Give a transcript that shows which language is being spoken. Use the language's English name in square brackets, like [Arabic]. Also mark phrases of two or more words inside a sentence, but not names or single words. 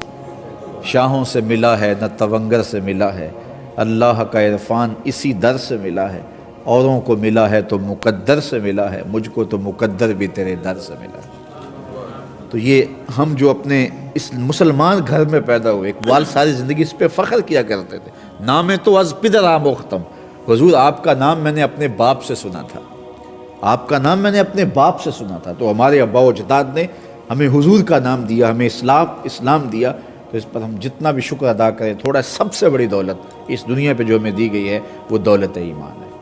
[Urdu] شاہوں سے ملا ہے نہ تونگر سے ملا ہے، اللہ کا عرفان اسی در سے ملا ہے، اوروں کو ملا ہے تو مقدر سے ملا ہے، مجھ کو تو مقدر بھی تیرے در سے ملا ہے۔ تو یہ ہم جو اپنے اس مسلمان گھر میں پیدا ہوئے، اقبال ساری زندگی اس پہ فخر کیا کرتے تھے، [Persian] نام تو از پدر آموختم، [Urdu] حضور آپ کا نام میں نے اپنے باپ سے سنا تھا، آپ کا نام میں نے اپنے باپ سے سنا تھا۔ تو ہمارے ابا و اجداد نے ہمیں حضور کا نام دیا، ہمیں اسلام دیا، تو اس پر ہم جتنا بھی شکر ادا کریں تھوڑا۔ سب سے بڑی دولت اس دنیا پہ جو ہمیں دی گئی ہے وہ دولت ایمان ہے۔